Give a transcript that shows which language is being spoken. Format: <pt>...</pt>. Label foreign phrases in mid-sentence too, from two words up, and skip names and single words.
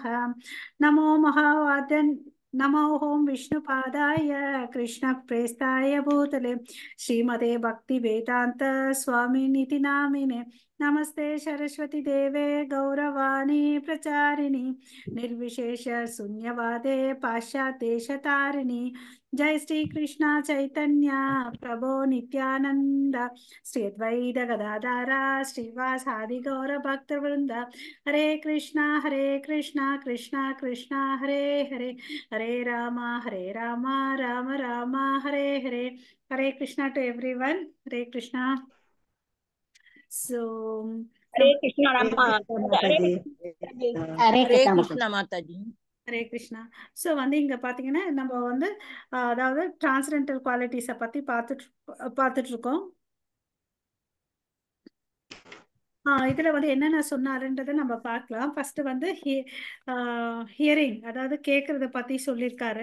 <sa>नमो नमो ओं विष्णुपादाय कृष्णप्रेष्ठाय भूतले श्रीमते भक्तिवेदान्त स्वामिनिति नामिने नमस्ते सरस्वती देवे गौरवाणी प्रचारिणी निर्विशेष शून्यवादे पाश्चात्यदेशतारिणी. जय श्री कृष्ण चैतन्य प्रभो नित्यानंद श्री अद्वैत गदाधर श्रीवासादि गौर भक्तवृंद. हरे कृष्णा कृष्णा कृष्णा हरे हरे हरे राम राम राम हरे हरे.</sa> <en>हरे कृष्णा to everyone.</en> <sa>हरे कृष्णा. So हरे कृष्णा</sa> <ta>மாதாஜி. ஹரே हरे கிருஷ்ணா कृष्णा माताजी. ஹரே கிருஷ்ணா. ஸோ வந்து இங்க பாத்தீங்கன்னா நம்ம வந்து அதாவது</ta> <en>transcendental qualities</en> <ta>பத்தி பார்த்துட்டு இருக்கோம். இதுல வந்து என்னென்ன சொன்னாருன்றதை நம்ம பார்க்கலாம். ஃபர்ஸ்ட் வந்து ஹியரிங், அதாவது கேட்கறத பத்தி சொல்லியிருக்காரு.</ta>